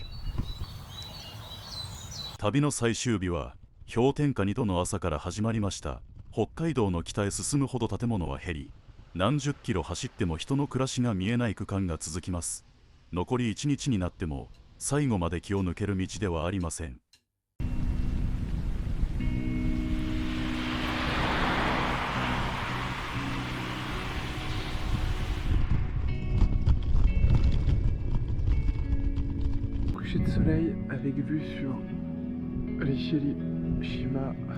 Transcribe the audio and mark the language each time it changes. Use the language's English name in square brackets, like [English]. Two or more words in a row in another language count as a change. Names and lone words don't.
[Japanese] 旅の最終日は氷点下2度の朝から始まりました。北海道の北へ進むほど建物は減り、何十キロ走っても人の暮らしが見えない区間が続きます。残り1日になっても最後まで気を抜ける道ではありません。 [French] Coucher de soleil avec vue sur les Shirishima.